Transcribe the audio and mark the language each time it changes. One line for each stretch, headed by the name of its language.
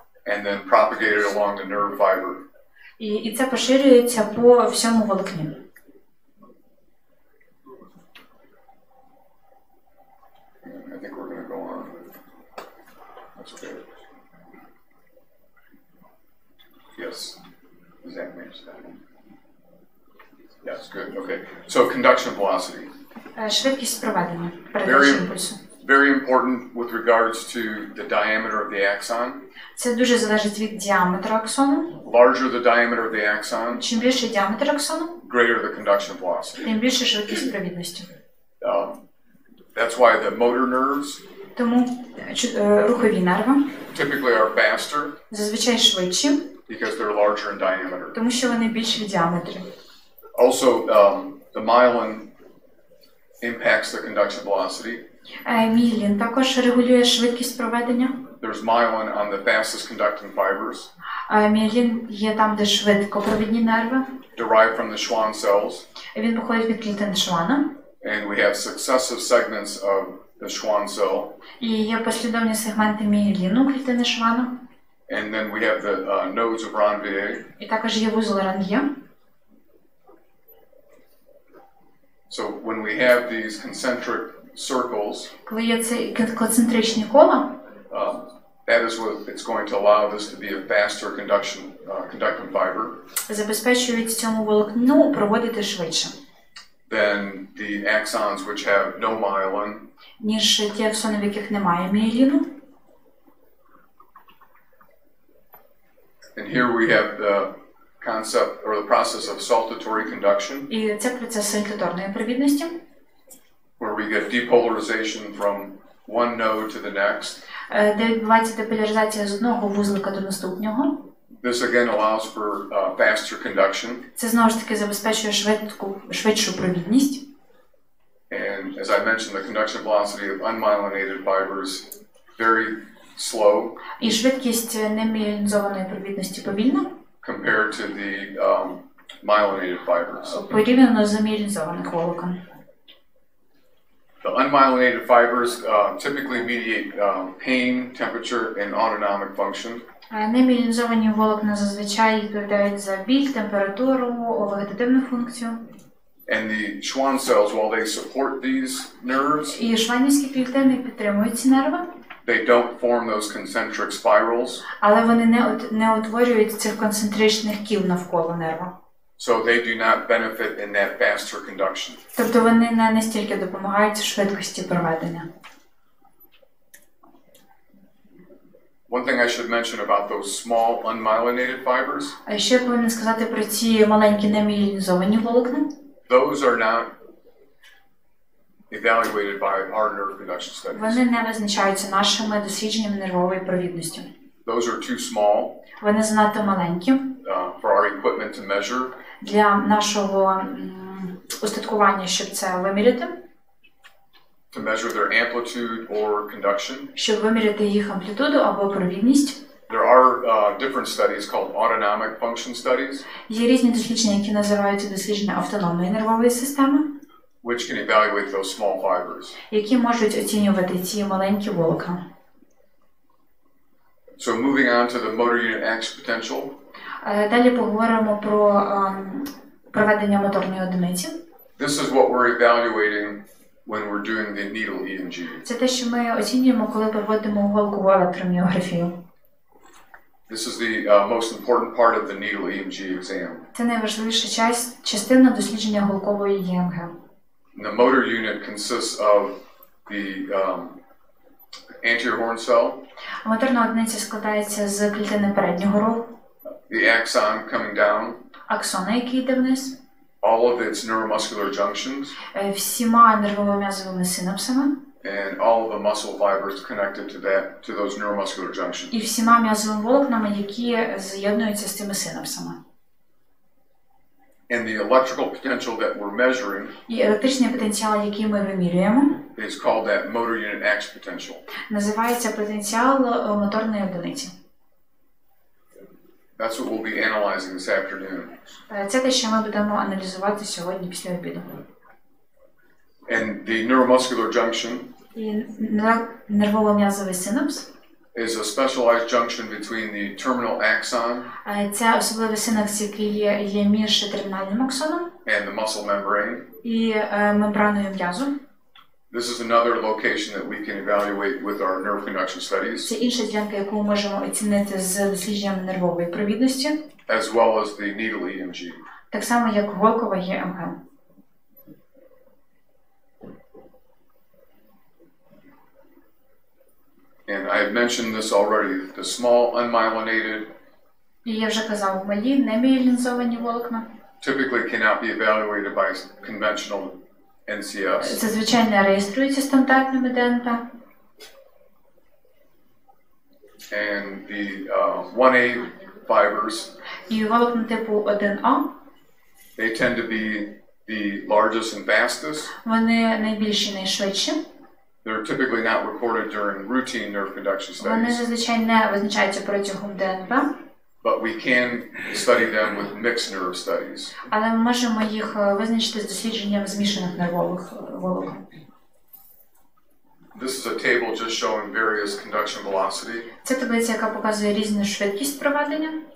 English: And then propagated along the nerve fiber.
Ukrainian: І це поширюється по всьому волокні.
English: I think we're going to go on. That's okay. Yes. Does that match that? Yes, good. Okay. So conduction velocity.
Ukrainian: Швидкість проведення передачі імпульсу.
English: Very important with regards to the diameter of the axon.
Ukrainian: Це дуже залежить від діаметру аксону.
English: Larger the diameter of the axon,
Ukrainian: Чим більше діаметр аксону,
English: greater the conduction velocity.
Ukrainian: тим більше швидкість провідності.
English: That's why the motor nerves
Ukrainian: Тому рухові нерви
English: typically are faster
Ukrainian: зазвичай швидші,
English: because they're larger in diameter.
Ukrainian: тому що вони більші в діаметрі.
English: Also, the myelin impacts the conduction velocity.
Ukrainian: Мієлін також регулює швидкість проведення.
English: There's myelin on the fastest conducting fibers.
Ukrainian: Мієлін є там, де швидкопровідні нерви.
English: Derived from the Schwann cells.
Ukrainian: Він походить від клітин Швана.
English: And we have successive segments of the Schwann cell.
Ukrainian: І є послідовні сегменти мієліну клітини Швана.
English: And then we have the nodes of Ranvier.
Ukrainian: І також є вузол Ранв'є.
English: So when we have these concentric circles,
Ukrainian: коли є ці концентричні кола,
English: that is what it's going to allow this to be a faster conducting fiber.
Ukrainian: Забезпечують цьому волокну проводити швидше.
English: Than the axons which have no myelin.
Ukrainian: Ніж ті аксони, в яких немає мієліну.
English: And here we have the concept or the process of saltatory conduction.
Ukrainian: І це процес сальтаторної провідності.
English: Where we get depolarization from one node to the next.
Ukrainian: Де відбувається деполяризація з одного вузлика до наступного.
English: This again allows for faster conduction.
Ukrainian: Це знову ж таки забезпечує швидшу провідність.
English: And as I mentioned, the conduction velocity of unmyelinated fibers very slow.
Ukrainian: І швидкість немієлінізованої провідності повільна.
English: Compared to the myelinated fibers.
Ukrainian: Порівняно з мієлінізованих волокон.
English: The unmyelinated fibers typically mediate pain, temperature, and autonomic function.
Ukrainian: Немієлінізовані волокна зазвичай відповідають за біль, температуру, вегетативну функцію.
English: And the Schwann cells, while they support these nerves,
Ukrainian: І шванівські клітини підтримують ці нерви.
English: They don't form those concentric spirals.
Ukrainian: Але вони не утворюють цих концентричних кіл навколо нерва.
English: So they do not benefit in that faster conduction.
Ukrainian: Тобто вони не настільки допомагають в швидкості проведення.
English: One thing I should mention about those small unmyelinated fibers.
Ukrainian: А ще я повинна сказати про ці маленькі неміелінізовані волокна.
English: Those are not evaluated by our nerve conduction studies.
Ukrainian: Вони не визначаються нашими дослідженнями нервової провідності.
English: Those are too small.
Ukrainian: Вони занадто маленькі.
English: For our equipment to measure.
Ukrainian: Для нашого устаткування, щоб це виміряти.
English: To measure their amplitude or conduction.
Ukrainian: Щоб виміряти їх амплітуду або провідність.
English: There are different studies called autonomic function studies.
Ukrainian: Є різні дослідження, які називаються дослідження автономної нервової системи.
English: Which can evaluate those small fibers.
Ukrainian: Які можуть оцінювати ці маленькі волокна.
English: So moving on to the motor unit action potential.
Ukrainian: Далі поговоримо про проведення моторної одиниці.
English: This is what we're evaluating when we're doing the needle EMG.
Ukrainian: Це те, що ми оцінюємо, коли проводимо голкову електроміографію.
English: This is the most important part of the needle EMG exam.
Ukrainian: Це найважливіша частина дослідження голкової ЄМГ.
English: The motor unit consists of the anterior horn cell.
Ukrainian: Моторна одиниця складається з клітини переднього рогу.
English: The axon coming down.
Ukrainian: Аксона, який йде вниз.
English: All of its neuromuscular junctions.
Ukrainian: Всіма нервово-м'язовими синапсами.
English: And all of the muscle fibers connected to those neuromuscular junctions.
Ukrainian: І всіма м'язовими волокнами, які з'єднуються з цими синапсами.
English: And the electrical potential that we're measuring.
Ukrainian: І електричний потенціал, який ми вимірюємо,
English: is called that motor unit action potential.
Ukrainian: Називається потенціал моторної одиниці.
English: That's what we'll be analyzing this afternoon.
Ukrainian: Це те, що ми будемо аналізувати сьогодні після обіду.
English: And the neuromuscular junction.
Ukrainian: І нервово-м'язовий синапс.
English: Is a specialized junction between the terminal axon.
Ukrainian: Це особливий синапс, який є між термінальним аксоном.
English: And the muscle membrane.
Ukrainian: І мембраною м'язу.
English: This is another location that we can evaluate with our nerve conduction studies.
Ukrainian: Це інша ділянка, яку ми можемо оцінити з дослідженням нервової провідності.
English: As well as the needle EMG.
Ukrainian: Так само, як голкова ЄМГ.
English: And I had mentioned this already, the small unmyelinated.
Ukrainian: І я вже казав, малі неміелінізовані волокна.
English: Typically cannot be evaluated by conventional NCS.
Ukrainian: Зазвичай не реєструються стандартними ДНП.
English: And the 1A fibers.
Ukrainian: І волокна типу 1А.
English: They tend to be the largest and fastest.
Ukrainian: Вони найбільші, найшвидші.
English: They're typically not recorded during routine nerve conduction
Ukrainian: Вони
English: studies.
Ukrainian: зазвичай не визначаються протягом ДНП.
English: But we can study them with mixed nerve studies.
Ukrainian: Але ми можемо їх визначити з дослідженням змішаних нервових волокон.
English: This is a table just showing various conduction velocity.
Ukrainian: Це таблиця, яка показує різну швидкість проведення.